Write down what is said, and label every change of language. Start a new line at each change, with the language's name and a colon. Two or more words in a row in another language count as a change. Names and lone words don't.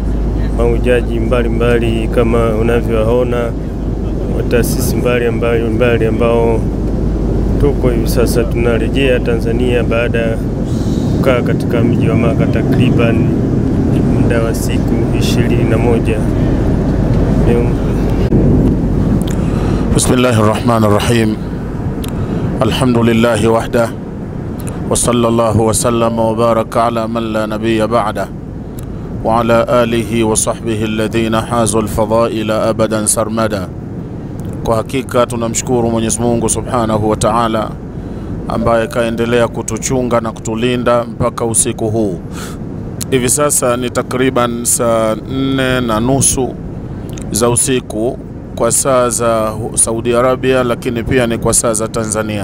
Swahili: Mahujaji mbalimbali kama unavyoona wa taasisi mbalimbali ambao tuko hivi sasa tunarejea Tanzania baada ya kukaa katika mji wa Maka takriban muda wa siku 21.
Arabic: بسم الله الرحمن الرحيم. الحمد لله وحده وصلى الله وسلم وبارك على من لا نبي بعده وعلى آله وصحبه الذين حازوا الفضائل أبدا سرمدا.
Swahili: Kwa hakika tunamshukuru Mwenyezi Mungu
Arabic: سبحانه وتعالى
Swahili: ambaye kaendelea kutuchunga na kutulinda mpaka usiku huu. Hivi sasa ni takriban saa 4:30 za usiku kwa saa za Saudi Arabia, lakini pia ni kwa saa za Tanzania.